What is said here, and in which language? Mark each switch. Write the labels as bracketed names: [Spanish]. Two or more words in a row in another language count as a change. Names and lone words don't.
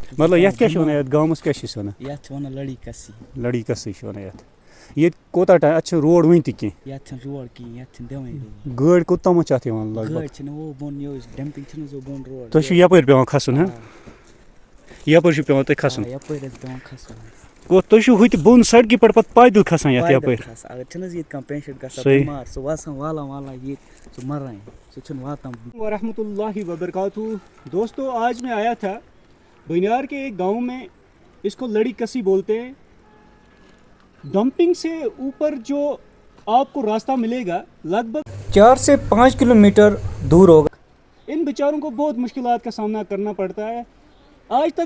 [Kashmiri] مطلب یتھ کیا ونان یتھ گامس کیا چھِ ونان یتھ ونان لڑی کسی لڑی کسی چھِ ونان یتھ یہ کوتاہ ٹائم اتھ چھِ روڈ وٕنہِ تہِ کینٛہہ یتھ چھنہٕ روڈ کِہیٖنۍ یتھ چھنہٕ دِوٲنی روڈ گٲڑۍ کوٚتامَتھ چھِ اتھ یِوان لگ گٲڑۍ بگ چھِنہٕ وہ بۄن یہِ ڈمپِنٛگ چھِنہٕ حظ بۄن روڈ تۄہہِ چھُو یپٲرۍ پیٚوان کھسُن ہا یپٲرۍ چھُ پیٚوان تۄہہِ کھسُن یپٲرۍ حظ پیٚوان کھسُن گوٚو تُہۍ چھُو ہُتہِ بۄن سڑکہِ پٮ۪ٹھ پتہٕ پیدل کھسان یتھ یپٲرۍ اگر چھِنہٕ حظ ییٚتہِ کانٛہہ پیشنٹ گژھان صحیح بٮ۪مار سُہ وسان والان والان ییٚتہِ سُہ مران سُہ چھُنہٕ واتان [Arabic] ورحمۃ اللہ وبرکاتہ [Urdu] دوستو آج میں آیا تھا بنیار کے ایک گاؤں میں اس کو لڑی کسی بولتے ہیں ڈمپنگ سے اوپر جو آپ کو راستہ ملے گا لگ بھگ 4 سے 5 کلومیٹر دور ہوگا ان بیچاروں کو بہت مشکلات کا سامنا کرنا پڑتا ہے آج تک